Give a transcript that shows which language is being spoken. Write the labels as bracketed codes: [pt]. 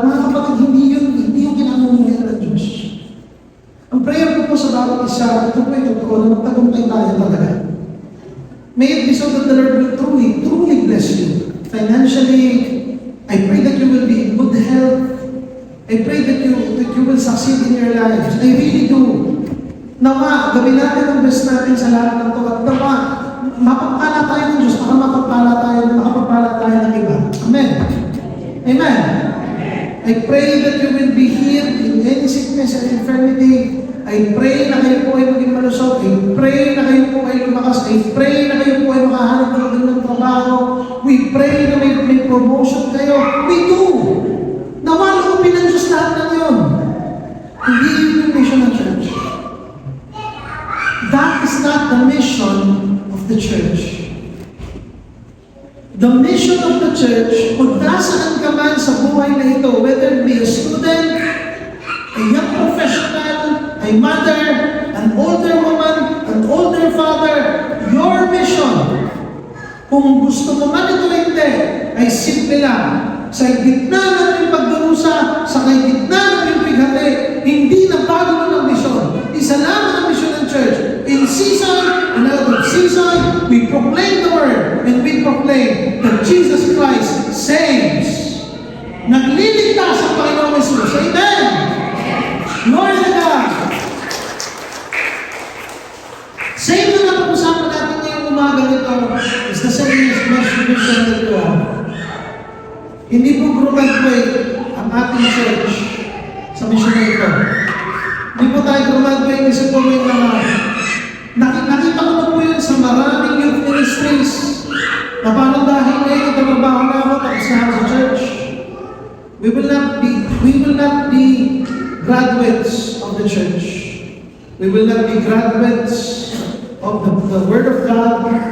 [tl] Mga kapatid, hindi yung kinamumulan ng Diyos. Ang prayer ko po sa bawat isa, ito po ito po, na magtagumpay tayo talaga. [en] May it be so that the Lord will truly bless you. Financially, I pray that you will be in good health. I pray that you will succeed in your lives. I really do. [tl] Nawa, gawin natin ang best natin sa lahat ng ito. At nawa, mapagpala tayo ng Diyos, makapagpala tayo ng iba. Amen. Amen. [en] I pray that you will be healed in any sickness and infirmity. I pray [tl] na kayo po ay maging malusog. [en] I pray [tl] na kayo po ay lumakas. I pray na kayo po ay makahanap ng trabaho. [en] We pray [tl] na may promotion kayo. [en] We do. [tl] Nawalupin ng Diyos lahat ng yun. Hindi yun yung mission ng church. [en] That is not the mission of the church. The mission of the church, [tl] kung nasaan ka man sa buhay na ito, [en] whether it be a student, a young professional, a mother, an older woman, an older father, your mission, [tl] kung gusto mo man ito hindi, ay simple lang. Sa gitna ng yung pagdurusa, sa gitna ng yung bighati, hindi na bago ng misyon. Isa lang ang misyon ng church. [en] In season and out of season, we proclaim the word and we proclaim that Jesus Christ saves. [tl] Nagliligtas ang Panginoong Jesus. [en] Amen! Glory to God! [tl] Same na napag-usapan natin ngayong umaga nito [en] is the same as [tl] mission nito. Hindi po graduate ang ating church sa mission na ito. Hindi po tayo graduate kasi po may mga nakita ko na po yun sa maraming youth ministries na parang dahil ngayon nagtatrabaho na ako tapos na ako sa church. [en] We will not be graduates of the church. We will not be graduates of the Word of God.